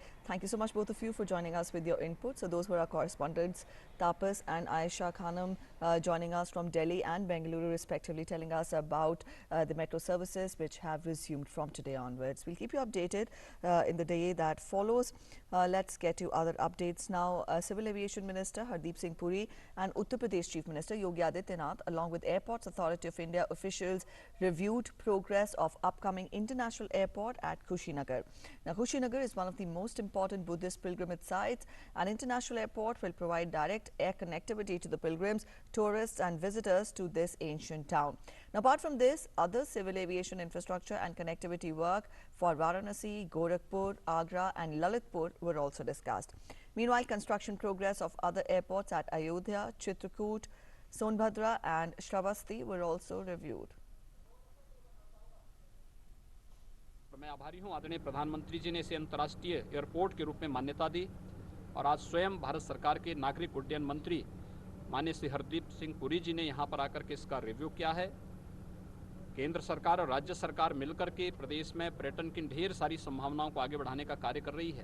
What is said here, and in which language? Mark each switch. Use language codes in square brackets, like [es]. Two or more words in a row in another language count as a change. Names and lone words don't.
[en] Thank you so much, both of you, for joining us with your input. So those were our correspondents, Tapas and Aisha Khanam, joining us from Delhi and Bengaluru respectively, telling us about the metro services which have resumed from today onwards. We'll keep you updated in the day that follows. Let's get to other updates now. Civil Aviation Minister Hardeep Singh Puri and Uttar Pradesh Chief Minister Yogi Adityanath, along with Airports Authority of India officials, reviewed progress of upcoming international airport at Kushinagar. Now, Kushinagar is one of the most important Buddhist pilgrimage sites. An international airport will provide direct air connectivity to the pilgrims, tourists and visitors to this ancient town. Now, apart from this, other civil aviation infrastructure and connectivity work for Varanasi, Gorakhpur, Agra and Lalitpur were also discussed. Meanwhile, construction progress of other airports at Ayodhya, Chitrakoot, Sonbhadra and Shravasti were also reviewed. [hi] मैं आभारी हूं आदरणीय प्रधानमंत्री जी ने इसे अंतर्राष्ट्रीय एयरपोर्ट के रूप में मान्यता दी और आज स्वयं भारत सरकार के नागरिक उड्डयन मंत्री माननीय श्री हरदीप सिंह पुरी जी ने यहां पर आकर के इसका रिव्यू किया है। केंद्र सरकार और राज्य सरकार मिलकर के प्रदेश में पर्यटन की ढेर सारी संभावनाओं को आगे बढ़ाने का कार्य कर रही है।